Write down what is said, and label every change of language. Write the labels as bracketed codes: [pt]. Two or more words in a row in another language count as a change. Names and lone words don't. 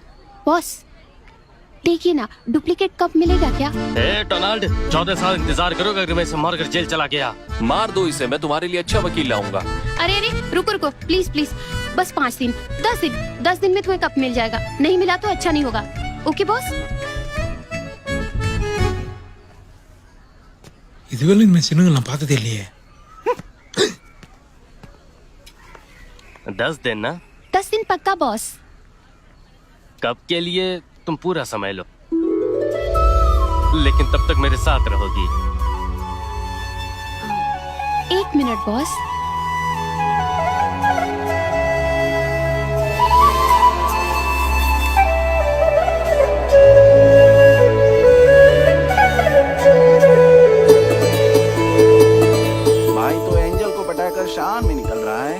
[hi] बॉस देखिए ना, डुप्लीकेट कप मिलेगा क्या? डोनाल्ड, 14 साल इंतजार करोगे अगर मैं इसे मारकर जेल चला गया? मार दो इसे, मैं तुम्हारे लिए अच्छा वकील लाऊंगा। अरे अरे रुको रुको, प्लीज प्लीज, बस 5 दिन, 10 दिन में तुम्हें कप मिल जाएगा। नहीं मिला तो अच्छा नहीं होगा। ओके बॉस? [ta] இதுவரை இந்த சின்னங்களை நான் பார்த்ததே இல்லையே। [hi] 10 दिन ना? 10 दिन पक्का बॉस। कब के लिए तुम पूरा समय लो, लेकिन तब तक मेरे साथ रहोगी। 1 मिनट बॉस। भाई तो एंजल को पटाकर शान में निकल रहा है।